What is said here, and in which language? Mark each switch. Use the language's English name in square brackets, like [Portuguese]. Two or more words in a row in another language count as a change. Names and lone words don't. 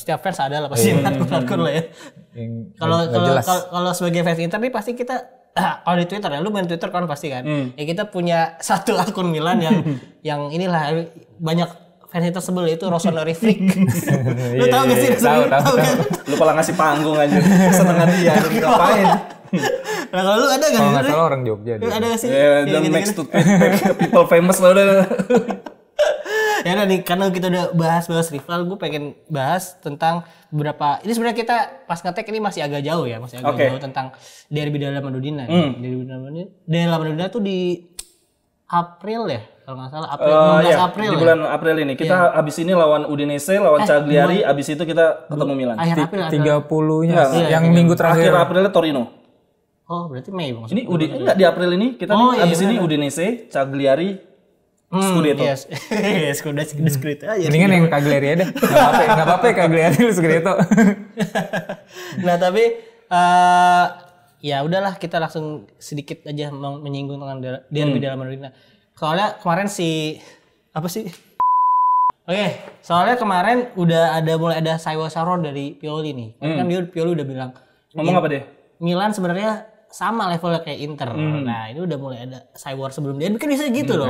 [Indonesian] Setiap fans ada lah pasti hardcore lah ya. Kalau sebagai fans Inter nih pasti kita kalau di Twitter ya, lu main Twitter kan pasti kan. Ya kita punya satu akun Milan yang inilah banyak fans Inter sebel, itu Rossoneri Freak. Lu tahu gak sih? Tahu. Lu malah ngasih panggung aja. Kesenangan dia ngapain? Nah kalau lu ada gak? Kalau nggak salah orang Jogja. Ada gak sih? [English] Don't make stupid people famous [Indonesian] lah udah. Ya udah nih, karena kita udah bahas rival, gue pengen bahas tentang beberapa. Ini sebenarnya kita pas ngetek ini masih agak jauh ya, jauh tentang derby della Madonnina. Derby della Madonnina tuh di April ya, kalau nggak salah April. Di bulan April ini kita abis ini lawan Udinese, lawan Cagliari, abis itu kita ketemu Milan. Akhir April 30-nya yang minggu terakhir. Akhir Aprilnya Torino. Oh, berarti Mei bang. Ini enggak di April ini kita abis ini Udinese, Cagliari, Scudetto. Scudetto aja. Mendingan yang Cagliari aja. Enggak apa-apa Cagliari lu Scudetto. Nah, tapi ya udahlah, kita langsung sedikit aja menyinggung tentang derby della Madonnina. Soalnya kemarin soalnya kemarin mulai ada saywa-saywa dari Pioli nih. Kan Pioli udah bilang. Ngomong apa deh? Milan sebenarnya sama levelnya kayak Inter. Nah, ini udah mulai ada cyber sebelum dia. Kan bisa gitu loh.